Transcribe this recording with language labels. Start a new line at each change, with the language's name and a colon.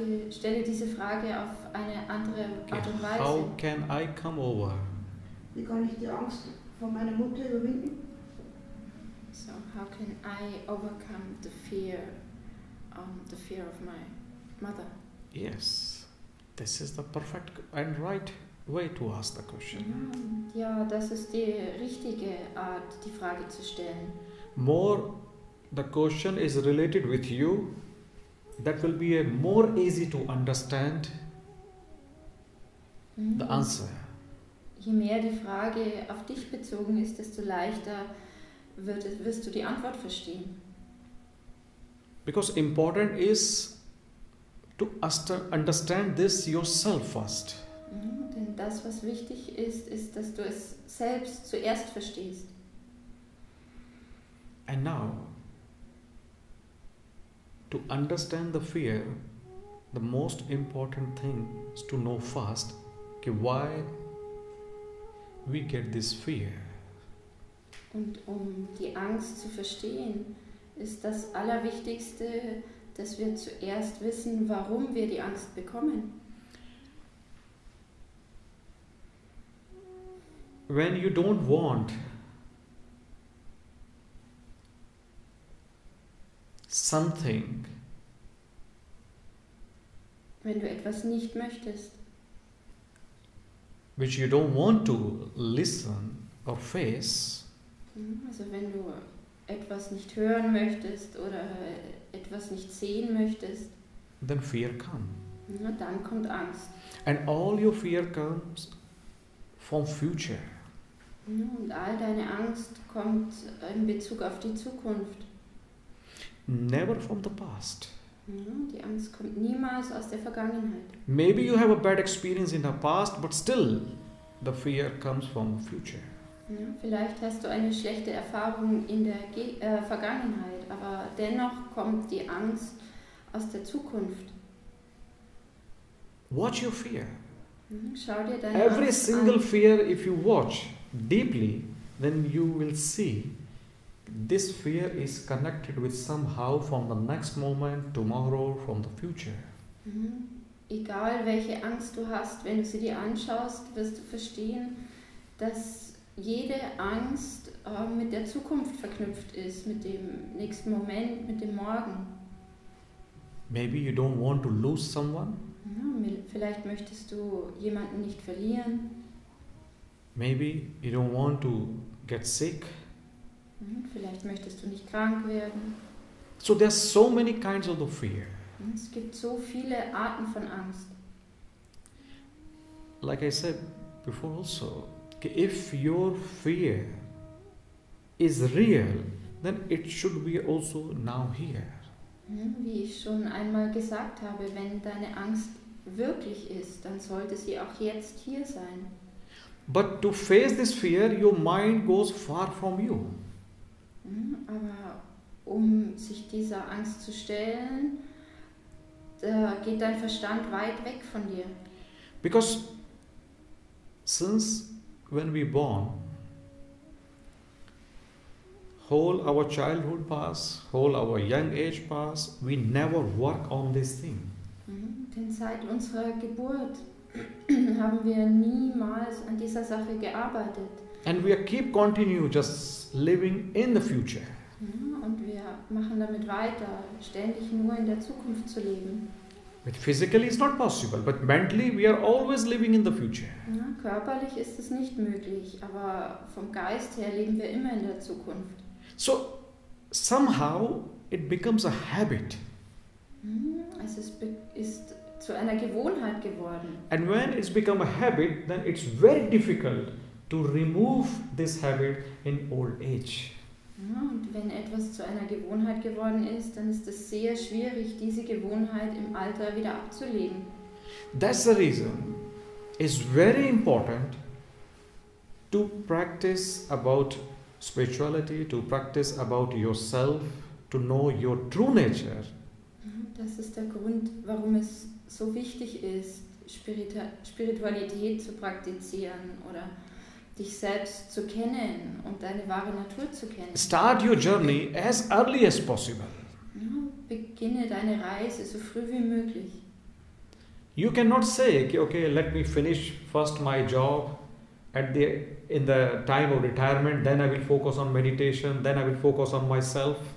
German: Stelle diese Frage auf eine andere Art und Weise.
English: How can I come over?
German: Wie kann ich die Angst vor meiner Mutter überwinden?
English: So, how can I overcome the fear of my mother? Yes, this is the perfect and right way to ask the question.
German: Ja, das ist die richtige Art, die Frage zu stellen.
English: More the question is related with you, that will be a more easy to understand the answer.
German: Je mehr die Frage auf dich bezogen ist, desto leichter wirst du die Antwort verstehen.
English: Because important is to understand this yourself first.
German: Denn das, was wichtig ist, ist, dass du es selbst zuerst verstehst.
English: And now, to understand the fear, the most important thing is to know first why we get this fear.
German: Und um die Angst zu verstehen, ist das Allerwichtigste, dass wir zuerst wissen, warum wir die Angst bekommen.
English: When you don't want something,
German: wenn du etwas nicht möchtest,
English: which you don't want to listen or face,
German: also wenn du etwas nicht hören möchtest oder etwas nicht sehen möchtest,
English: then fear comes.
German: Dann kommt Angst.
English: And all your fear comes from future.
German: Und all deine Angst kommt in Bezug auf die Zukunft.
English: Never from the past.
German: Die Angst kommt niemals aus der Vergangenheit.
English: Maybe you have a bad experience in the past, but still the fear comes from the future.
German: Vielleicht hast du eine schlechte Erfahrung in der Vergangenheit, aber dennoch kommt die Angst aus der Zukunft.
English: Watch your fear.
German: Schau dir deine
English: Every
German: Angst
English: single
German: an.
English: fear, if you watch deeply, then you will see this fear is connected with somehow from the next moment, tomorrow, from the future.
German: Egal welche Angst du hast, wenn du sie dir anschaust, wirst du verstehen, dass jede Angst mit der Zukunft verknüpft ist, mit dem nächsten Moment, mit dem Morgen.
English: Maybe you don't want to lose someone.
German: Vielleicht möchtest du jemanden nicht verlieren.
English: Maybe you don't want to get sick.
German: Vielleicht möchtest du nicht krank werden.
English: So there's so many kinds of the fear.
German: Es gibt so viele Arten von Angst.
English: Like I said before also, if your fear is real, then it should be also now here.
German: Wie ich schon einmal gesagt habe, wenn deine Angst wirklich ist, dann sollte sie auch jetzt hier sein.
English: But to face this fear, your mind goes far from you.
German: Aber um sich dieser Angst zu stellen, da geht dein Verstand weit weg von dir.
English: Because since when we born, whole our childhood pass, whole our young age pass, we never work on this thing.
German: Denn seit unserer Geburt haben wir niemals an dieser Sache gearbeitet.
English: And we keep continue just living in the future.
German: Und wir machen damit weiter, ständig nur in der Zukunft zu leben.
English: But physically it's not possible, but mentally we are always living in the future.
German: Ja, körperlich ist es nicht möglich, aber vom Geist her leben wir immer in der Zukunft.
English: So somehow it becomes a habit.
German: Also es ist zu einer Gewohnheit geworden.
English: And when it's become a habit, then it's very difficult to remove this habit in old age.
German: Ja, und wenn etwas zu einer Gewohnheit geworden ist, dann ist es sehr schwierig, diese Gewohnheit im Alter wieder abzulegen.
English: That's the reason it's very important to practice about spirituality, to practice about yourself, to know your true nature.
German: Das ist der Grund, warum es so wichtig ist, Spiritualität zu praktizieren oder dich selbst zu kennen und deine wahre Natur zu kennen.
English: Start your journey as early as possible.
German: Ja, beginne deine Reise so früh wie möglich.
English: You cannot say, okay, let me finish first my job in the time of retirement, then I will focus on meditation, then I will focus on myself.